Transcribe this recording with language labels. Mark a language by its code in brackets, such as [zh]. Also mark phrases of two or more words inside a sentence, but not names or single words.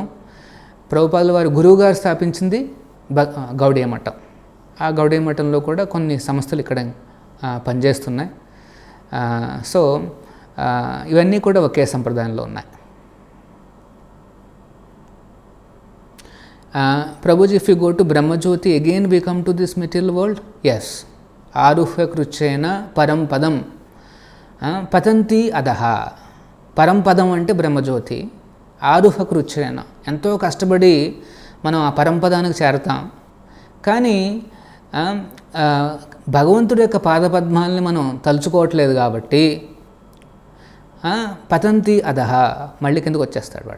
[te] ప్రభుపాదుల వారి గురువుగారు స్థాపించింది గౌడీయ మఠం. ఆ గౌడీయ మఠంలో కూడా కొన్ని సంస్థలు ఇక్కడ పనిచేస్తున్నాయి. సో ఇవన్నీ కూడా ఒకే సంప్రదాయంలో ఉన్నాయి. [en] Prabhuji, if you go to Brahmajyoti, again we come to this material world? Yes. [sa] आरुह्य कृच्छ्रेण परं पदं पतन्ति अधः. పరం పదం [te] అంటే బ్రహ్మజ్యోతి. [sa] ఆరుహ కృచ్ఛ్రేణ, [te] ఎంతో కష్టపడి మనం ఆ పరంపదానికి చేరతాం. కానీ భగవంతుడి యొక్క పాదపద్మాలని మనం తలుచుకోవట్లేదు కాబట్టి [sa] పతంతి అధహ, [te] మళ్ళీ కిందకు వచ్చేస్తాడు వాడు.